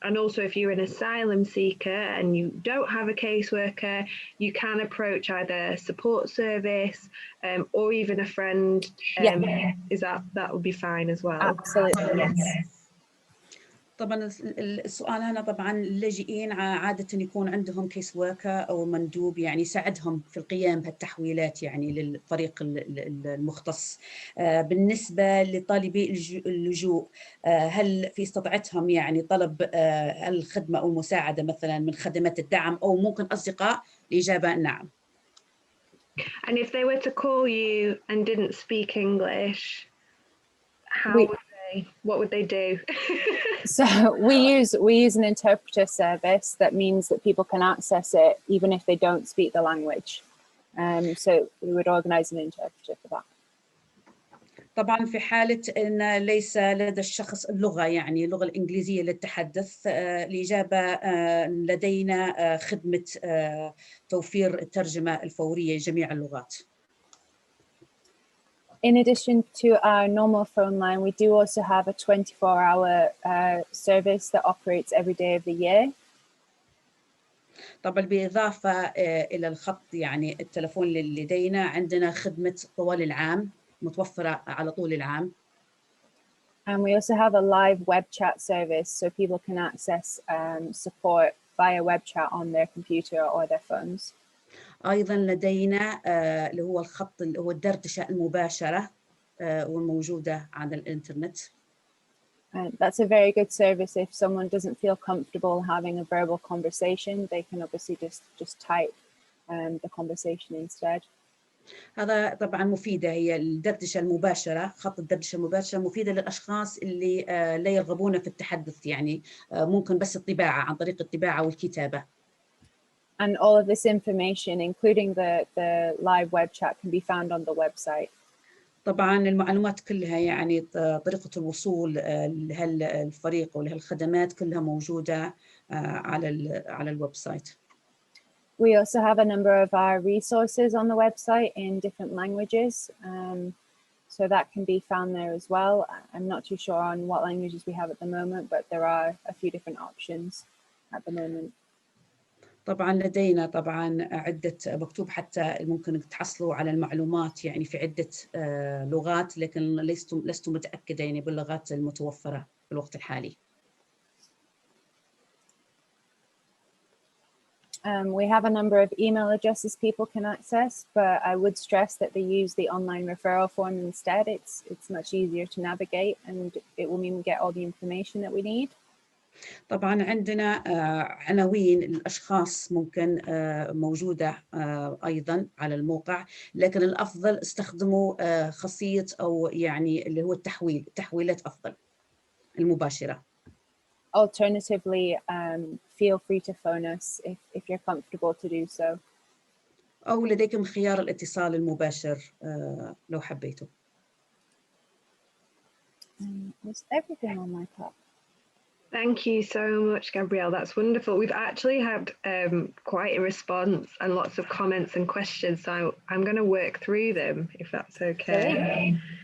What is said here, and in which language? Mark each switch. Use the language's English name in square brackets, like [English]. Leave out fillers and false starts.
[English] And also if you're an asylum seeker and you don't have a caseworker, you can approach either support service or even a friend. Is that would be fine as well? Absolutely, yes. [Arabic] طبعا السؤال هنا طبعا اللاجئين عادة يكون عندهم كيس وركر أو مندوب يعني يساعدهم في القيام بهالتحويلات يعني للفريق المختص. بالنسبة لطالبي اللجوء، هل في استطاعتهم يعني طلب الخدمة أو المساعدة مثلا من خدمات الدعم أو ممكن أصدقاء؟ الإجابة نعم. [English] And if they were to call you and didn't speak English, what would they do? So we use an interpreter service. That means that people can access it even if they don't speak the language. So we would organize an interpreter for that. [Arabic] طبعا في حالة أن ليس لدى الشخص اللغة يعني اللغة الإنجليزية للتحدث، الإجابة لدينا خدمة توفير الترجمة الفورية لجميع اللغات. [English] In addition to our normal phone line, we do also have a 24-hour service that operates every day of the year. [Arabic] طبعا بالإضافة إلى الخط يعني التلفون اللي لدينا، عندنا خدمة طوال العام متوفرة على طول العام. [English] And we also have a live web chat service, so people can access support via web chat on their computer or their phones. [Arabic] أيضا لدينا اللي هو الخط اللي هو الدردشة المباشرة والموجودة على الإنترنت. [English] That's a very good service. If someone doesn't feel comfortable having a verbal conversation, they can obviously just type the conversation instead. [Arabic] هذا طبعا مفيدة، هي الدردشة المباشرة، خط الدردشة المباشرة مفيدة للأشخاص اللي لا يرغبون في التحدث، يعني ممكن بس الطباعة عن طريق الطباعة والكتابة. [English] And all of this information, including the live web chat, can be found on the website. [Arabic] طبعا المعلومات كلها يعني طريقة الوصول لهالفريق ولهالخدمات كلها موجودة على الويب سايت. [English] We also have a number of our resources on the website in different languages, so that can be found there as well. I'm not too sure on what languages we have at the moment, but there are a few different options at the moment. [Arabic] طبعا لدينا طبعا عدة مكتوب حتى ممكن تحصلوا على المعلومات يعني في عدة لغات، لكن لست متأكدة يعني باللغات المتوفرة في الوقت الحالي. [English] We have a number of email addresses people can access, but I would stress that they use the online referral form instead. It's much easier to navigate and it will mean we get all the information that we need. [Arabic] طبعا عندنا عناوين الأشخاص ممكن موجودة أيضا على الموقع، لكن الأفضل استخدموا خاصية أو يعني اللي هو التحويلات أفضل المباشرة. [English] Alternatively, feel free to phone us if you're comfortable to do so. [Arabic] أو لديكم خيار الاتصال المباشر لو حبيتوا. [English] That's everything on my part. Thank you so much, Gabrielle. That's wonderful. We've actually had quite a response and lots of comments and questions, so I'm going to work through them if that's okay.